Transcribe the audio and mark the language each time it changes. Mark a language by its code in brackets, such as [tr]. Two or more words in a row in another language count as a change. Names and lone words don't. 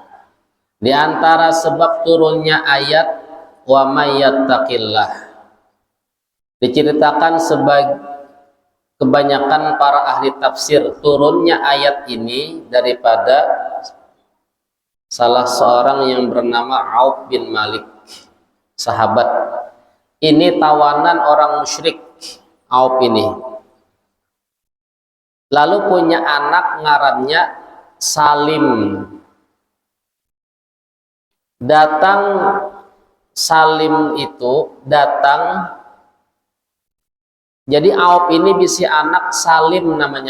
[id] Di antara sebab turunnya ayat [ar] ومن يتق الله, [id] Diceritakan sebagai kebanyakan para ahli tafsir turunnya ayat ini daripada salah seorang yang bernama Auf bin Malik, sahabat. Ini tawanan orang musyrik, Auf ini. [bjn] Lalu punya anak ngarannya Salim. [id] Datang Salim itu datang. [bjn] Jadi Auf ini bisi anak Salim namanya.